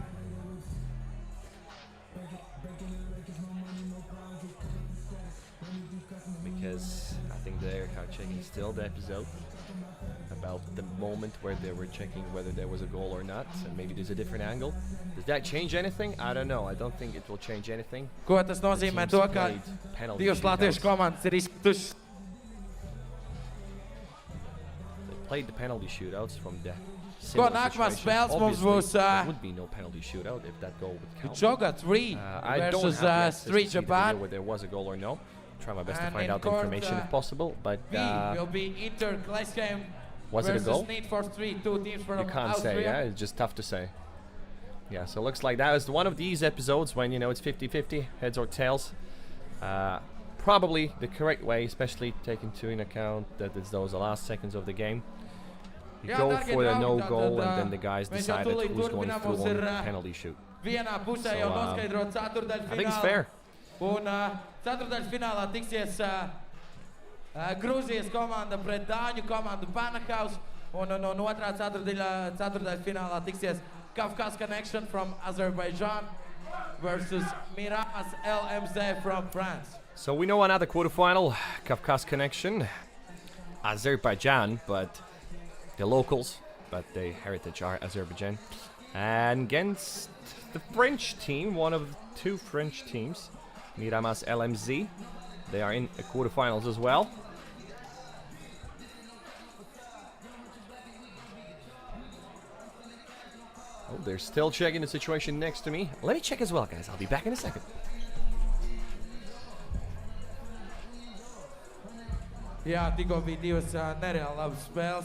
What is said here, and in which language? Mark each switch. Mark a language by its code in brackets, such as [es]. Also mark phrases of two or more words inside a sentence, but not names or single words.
[en] Because I think they're checking still the episode about the moment where they were checking whether there was a goal or not, and maybe there's a different angle. Does that change anything? I don't know. I don't think it will change anything. [lv] Ko tas nozīmē to, ka divas latviešu komandas ir izkritušas? [en] Played the penalty shootouts from the [lv] Ko nākamās spēles mums būs [en] there would be no penalty shootout if that goal would count. Joga 3 I don't versus have Street Japan. whether there was a goal or no. Try my best to And find in out the court, information if possible, but B will be Inter Gleisheim was it a versus goal? Need for Street, two teams from You can't say, Austria. yeah? It's just tough to say. Yeah, so looks like that was one of these episodes when, you know, it's 50-50, heads or tails. Probably the correct way, especially taking into account that it's those last seconds of the game. You [lv] Jā, [en] go [lv] dārgie [en] for the [lv] draugi, [en] no [lv] tātad, [en] goal and then the guys [lv] mēs jau [en] decided [lv] tūlīt [en] who's going [lv] turpinām, [en] through [lv] mums [en] on [lv] ir, [en] penalty shoot. [lv] Vienā pusē [en] So, [lv] jau noskaidrot ceturdaļfinālu. [en] I think it's fair. [lv] Un ceturdaļfinālā tiksies Grūzijas komanda pret Dāņu komandu Panakaus. Un otrā ceturdaļfinālā tiksies Kafka's Connection [en] from Azerbaijan versus Miramas LMZ from France. So we know another quarterfinal, Kafka's Connection, Azerbaijan, but the locals, but the heritage are Azerbaijan. And against the French team, one of the two French teams, Miramas LMZ. They are in the quarterfinals as well. Oh, they're still checking the situation next to me. Let me check as well, guys. I'll be back in a second. [lv] Jā, tikko bija divas nereāli labas spēles.